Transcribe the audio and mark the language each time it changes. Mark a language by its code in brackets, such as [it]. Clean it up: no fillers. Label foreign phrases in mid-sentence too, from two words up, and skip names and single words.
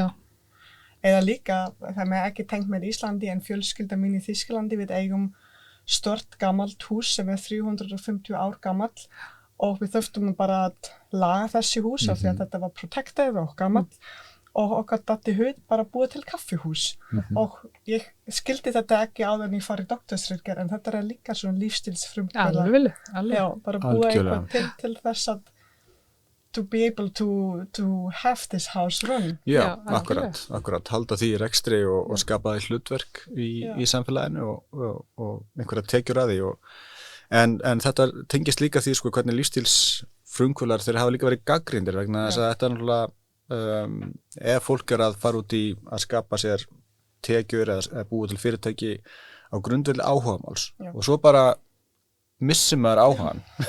[is] Eða líka, það með ekki tengt með Íslandi en fjölskylda mín í Þýskalandi við eigum stort gamalt hús sem er 350 ár gamalt og við þurftum bara að laga þessi hús af því að þetta var protected og gamalt og okkar datt í hug bara búið til kaffihús og ég skildi þetta ekki áður en ég fari í doktorsritgerð en þetta er líka svona lífstílsfrumkvöða. Alveg. Já, bara búið eitthvað til þess að [en] to be able to have this house run. [is] Já, akkurat. Halda því í rekstri og skapa því hlutverk í samfélaginu og einhverja tekjur að því. En þetta tengist líka því sko, hvernig lífstílsfrumkvöðlar þeir hafa líka verið gagnrýndir vegna þess að þetta er náttúrulega ef fólk er að fara út í að skapa sér tekjur eða búið til fyrirtæki á grundvelli áhugamáls og svo bara missir maður áhugan.